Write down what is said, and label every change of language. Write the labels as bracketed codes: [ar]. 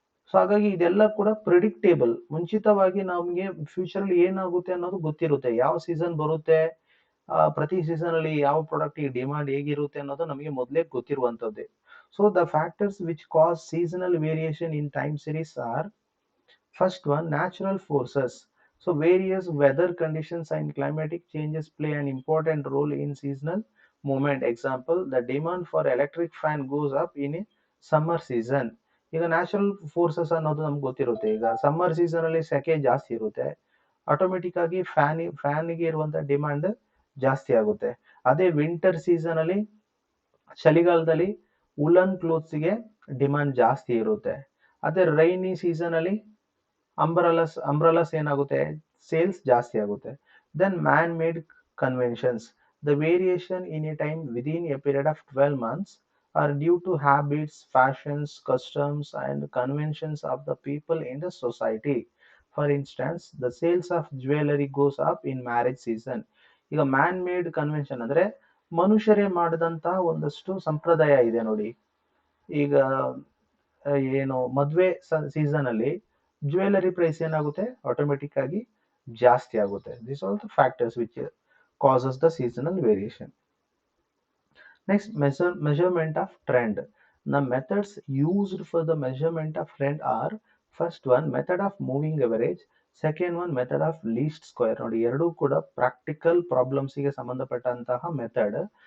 [kn] So ಹಾಗಾಗಿ ಇದೆಲ್ಲ ಕೂಡ ಪ್ರಿಡಿಕ್ಟೇಬಲ್, ಮುಂಚಿತವಾಗಿ ನಮಗೆ ಫ್ಯೂಚರ್ ಅಲ್ಲಿ ಏನಾಗುತ್ತೆ ಅನ್ನೋದು ಗೊತ್ತಿರುತ್ತೆ. ಯಾವ ಸೀಸನ್ ಬರುತ್ತೆ, ಪ್ರತಿ ಸೀಸನ್ ಅಲ್ಲಿ ಯಾವ ಪ್ರಾಡಕ್ಟ್ ಡಿಮಾಂಡ್ ಹೇಗಿರುತ್ತೆ ಅನ್ನೋದು ನಮಗೆ ಮೊದಲೇ ಗೊತ್ತಿರುವಂತದ್ದೇ. [en] So the factors which cause seasonal variation in time series are, first one, natural forces. So various weather conditions and climatic changes play an important role in seasonal movement. Example, the demand for electric fan goes up in a summer season. [kn] ಈಗ natural forces ಅನ್ನೋದು ನಮ್ಗೆ ಗೊತ್ತಿರುತ್ತೆ. ಈಗ summer season ಅಲ್ಲಿ ಸೆಕೆ ಜಾಸ್ತಿ ಇರುತ್ತೆ, automatic ಆಗಿ ಫ್ಯಾನ್ಗೆ ಇರುವಂತ ಡಿಮಾಂಡ್ ಜಾಸ್ತಿ ಆಗುತ್ತೆ. ಅದೇ ವಿಂಟರ್ ಸೀಸನ್ ಅಲ್ಲಿ, ಚಳಿಗಾಲದಲ್ಲಿ ಉಲನ್ ಕ್ಲೋತ್ಸ್ಗೆ ಡಿಮಾಂಡ್ ಜಾಸ್ತಿ ಇರುತ್ತೆ. ಅದೇ ರೈನಿ ಸೀಸನ್ ಅಲ್ಲಿ ಅಂಬ್ರಲಾಸ್ ಏನಾಗುತ್ತೆ, ಸೇಲ್ಸ್ ಜಾಸ್ತಿ ಆಗುತ್ತೆ. [en] Then man made conventions, the variation in a time within a period of 12 months are due to habits, fashions, customs and conventions of the people in the society. For instance, the sales of jewelry goes up in marriage season. [kn] ಈಗ man made convention ಅಂದ್ರೆ ಮನುಷ್ಯರೇ ಮಾಡಿದಂತ ಒಂದಷ್ಟು ಸಂಪ್ರದಾಯ ಇದೆ ನೋಡಿ. ಈಗ ಏನು ಮದ್ವೆ ಸೀಸನ್ ಅಲ್ಲಿ ಜ್ಯುವೆಲರಿ ಪ್ರೈಸ್ ಏನಾಗುತ್ತೆ, ಆಟೋಮೆಟಿಕ್ ಆಗಿ ಜಾಸ್ತಿ ಆಗುತ್ತೆ. [en] This all the factors which causes the seasonal variation. Next, measurement of trend. The methods used for the measurement of trend are, first one, method of moving average. Second one, method of least square. [kn] ನೋಡಿ, ಎರಡೂ ಕೂಡ practical ಪ್ರಾಬ್ಲಮ್ಸ್ಗೆ ಸಂಬಂಧಪಟ್ಟಂತಹ method.